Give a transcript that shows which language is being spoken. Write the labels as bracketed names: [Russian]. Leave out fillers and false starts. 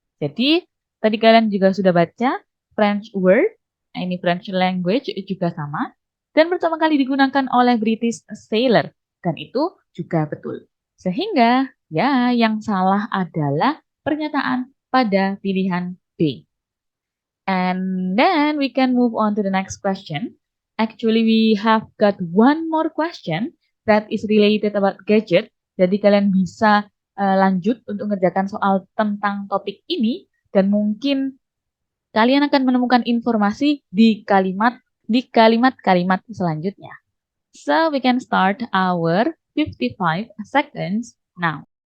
[Indonesian] Jadi tadi kalian juga sudah baca [English] French word, [Indonesian] ini [English] French language [Indonesian] juga sama, dan pertama kali digunakan oleh [English] British sailor, [Indonesian] dan itu juga betul. Sehingga ya yang salah adalah pernyataan pada pilihan B. [English] And then we can move on to the next question. Actually, we have got one more question that is related about gadget. [Indonesian] Jadi kalian bisa lanjut untuk mengerjakan soal tentang topik ini dan mungkin kalian akan menemukan informasi di kalimat-kalimat selanjutnya. [English] So we can start our 55 seconds now.